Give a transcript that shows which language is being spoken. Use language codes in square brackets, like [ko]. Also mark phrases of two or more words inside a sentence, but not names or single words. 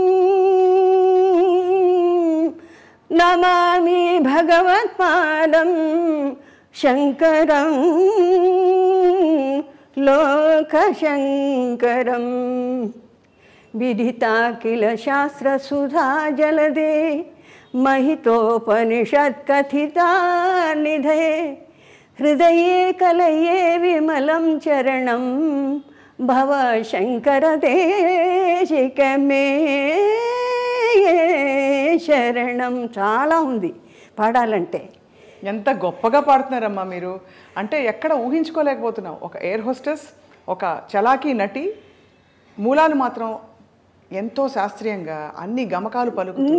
[sa] నమామి భగవత్పాదం శంకరం లోకశంకరం. విదితాఖిల శాస్త్రసుధా జలదే महितोपनिषत्कथिता निधये हृदये कलये विमलं चरणं भव शंकर देशिक मे శరణం. [te] చాలా ఉంది పాడాలంటే. ఎంత గొప్పగా పాడుతున్నారమ్మా మీరు. అంటే ఎక్కడ ఊహించుకోలేకపోతున్నాం. ఒక [en] air hostess, [te] ఒక చలాకీ నటి, మూలాలు మాత్రం ఎంతో శాస్త్రీయంగా అన్ని గమకాలు పలుకుతుంది.